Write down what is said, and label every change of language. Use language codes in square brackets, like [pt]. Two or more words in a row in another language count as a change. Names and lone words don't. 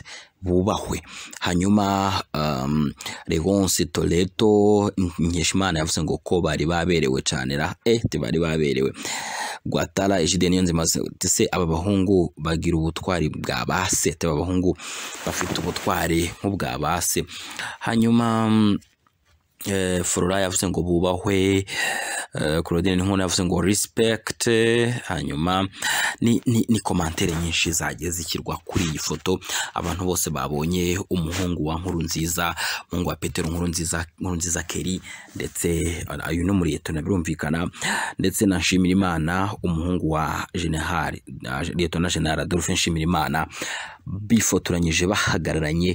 [rw] bubahwe hanyuma Legonce Toleto Nkeshimana yavuze ngo ko bari baberewe cyane bari baberewe Gwatara Ejide Niyonzima se aba bahungu bagira ubutwari bwa base aba bahungu bafite ubutwari nk'ubwa base hanyuma Flora yavuze ngo bubahwe Claudine Nkuna yavuze ngo respect hanyuma ni komantere nyinshi zagiye zishyirwa kuri iyi foto. Abantu bose babonye umuhungu wa Nkurunziza, umuhungu wa Petero Nkurunziza Kelly, ndetse uyu no muri Leta birumvikana, ndetse na Nshimirimana umuhungu wa Lieutenant General Adolphe Nshimirimana, bifotoranyije bahagararanye.